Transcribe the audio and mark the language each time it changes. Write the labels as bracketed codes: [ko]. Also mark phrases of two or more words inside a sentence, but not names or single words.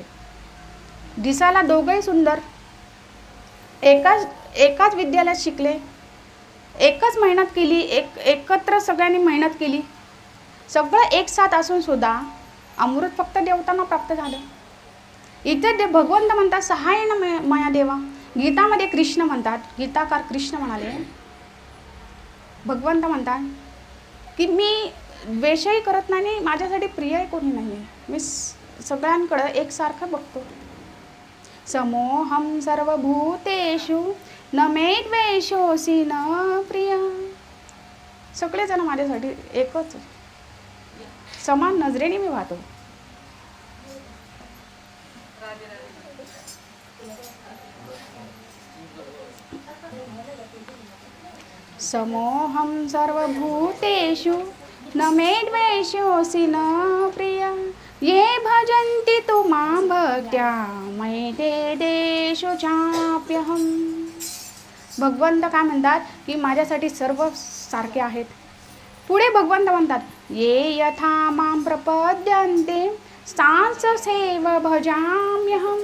[mr] दिसायला दोघंही सुंदर, एकाच विद्यालयात शिकले, एकच मेहनत केली, एकत्र सगळ्यांनी मेहनत केली. सगळं एक साथ असून सुद्धा अमृत फक्त देवतांना प्राप्त झालं. इथे भगवंत म्हणतात [sa] सहाय्येन मया देवा. [mr] गीतामध्ये कृष्ण म्हणतात, गीताकार कृष्ण म्हणाले, भगवंत म्हणतात की मी द्वेषही करत नाही, माझ्यासाठी प्रियही कोणी नाही आहे. मी सगळ्यांकडं एकसारखं बघतो. [sa] समोहम सर्वभूतेषु न मे द्वेषोऽसि न प्रिय. [mr] सगळेजण माझ्यासाठी एकच, समान नजरेने मी वाहतो. [sa] समोहम सर्वभूतेषु न मे द्वेषोऽसि न प्रिय. ये भजन्ति तु मां भक्त्या मयि ते देषु चाप्यहम्. [mr] भगवंत काय म्हणतात की माझ्यासाठी सर्व सारखे आहेत. पुढे भगवंत म्हणतात [sa] ये यथा मां प्रपद्यन्ते सांससेव भजाम्यहम्.